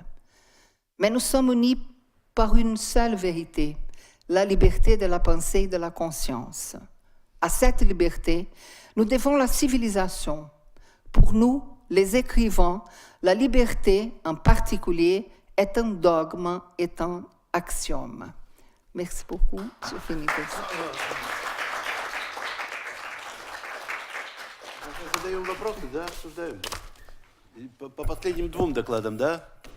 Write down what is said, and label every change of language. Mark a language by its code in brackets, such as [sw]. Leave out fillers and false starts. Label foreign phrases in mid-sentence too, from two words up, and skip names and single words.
[fr] Mais nous sommes unis par une seule vérité, la liberté de la pensée et de la conscience. à cette liberté, nous devons la civilisation. Pour nous, les écrivains, la liberté en particulier est un dogme, est un axiome. Merci beaucoup. Je finis comme ça. [ru] Задаем вопросы, да, обсуждаем. И по последним 2 докладам, да?